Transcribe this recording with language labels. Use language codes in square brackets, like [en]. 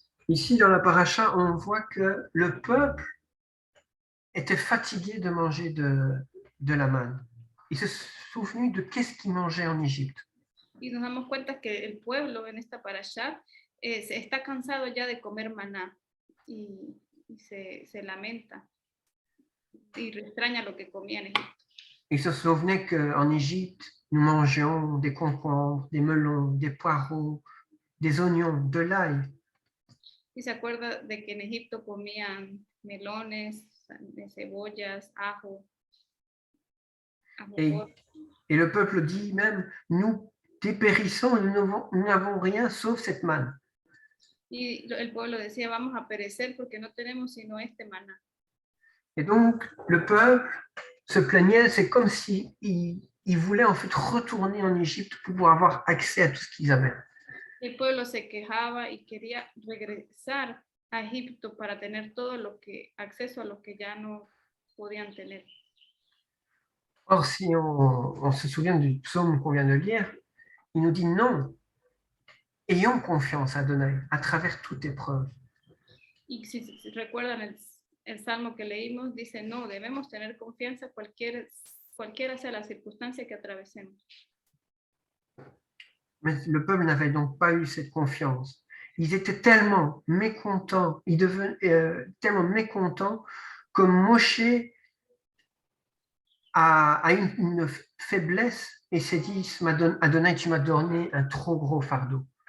[fr] Ici, dans la paracha, on voit que le peuple était fatigué de manger de la manne. Il se souvenu de qu'est-ce qu'il mangeait en Égypte. [es] Y nos damos cuenta que el pueblo en esta parasha está cansado ya de comer maná y se lamenta y extraña lo que comía en Egipto. [fr] Il se souvenait qu'en Égypte, nous mangions des concombres, des melons, des poireaux, des oignons, de l'ail. [es] Y se acuerda de que en Egipto comían melones, cebollas, ajo. [fr] Et le peuple dit même, nous dépérissons, nous n'avons rien sauf cette manne. [es] Y el pueblo decía, vamos a perecer porque no tenemos sino este maná. [fr] Et donc, le peuple se plaignait, c'est comme s'ils voulaient en fait retourner en Égypte pour pouvoir avoir accès à tout ce qu'ils avaient. [es] El pueblo se quejaba y quería regresar a Egipto para tener acceso a lo que ya no podían tener. [fr] Or, si on se souvient du psaume qu'on vient de lire, il nous dit non, ayons confiance à Adonai à travers toute épreuve. [es] Y si recuerdan el salmo que leímos, dice no, debemos tener confianza cualquiera sea la circunstancia que atravesemos. [fr] Mais le peuple n'avait donc pas eu cette confiance. Ils étaient tellement mécontents, ils devenaient tellement mécontents que Moshe a une faiblesse et s'est dit, Adonai, tu m'as donné un trop gros fardeau.